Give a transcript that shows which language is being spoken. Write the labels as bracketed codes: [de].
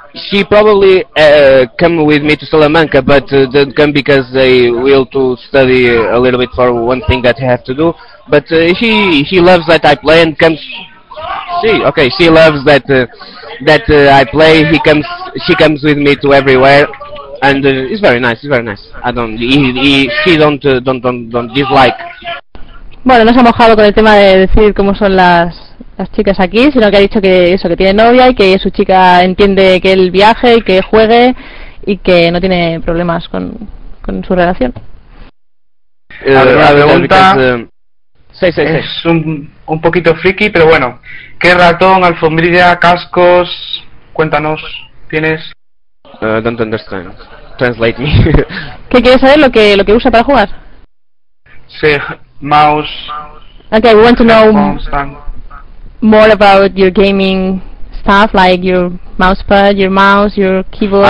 [en] She probably come with me to Salamanca, but didn't come because they will to study a little bit for one thing that I have to do. But she loves that I play and comes. She loves that I play. She comes with me to everywhere, and it's very nice. It's very nice. I don't. She don't dislike. [es] Bueno, no se ha mojado con el tema de decir cómo son las chicas aquí, sino que ha dicho que eso, que tiene novia y que su chica entiende que él viaje y que juegue y que no tiene problemas con su relación. La pregunta es un poquito friki, pero bueno, ¿qué ratón, alfombrilla, cascos? Cuéntanos, ¿tienes? [en] Don't understand. Translate me. [es] ¿Qué quieres saber? Lo que usa para jugar. Sí, mouse. [en] Okay, we want to know more about your gaming stuff, like your mousepad, your mouse, your keyboard.